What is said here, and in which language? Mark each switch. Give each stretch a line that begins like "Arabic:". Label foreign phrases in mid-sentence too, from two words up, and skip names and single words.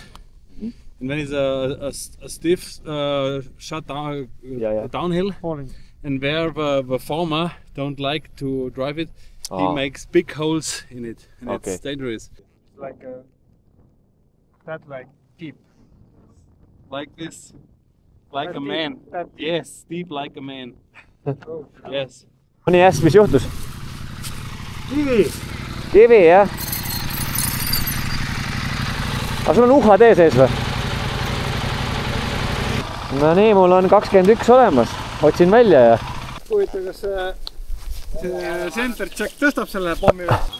English: And then it's a stiff shut down downhill, and where the farmer don't like to drive it, he makes big holes in it, and it's dangerous. Like deep. Like this, like a man. Yes, deep like a man. Yes.
Estonian: Nii hästi, mis juhtus? Kivi, jah? Aga sul on uhad ees või? No nii, mul on 21 olemas. Otsin välja ja... Huvitav, kas see
English: center check
Estonian: tõstab selle pommi või?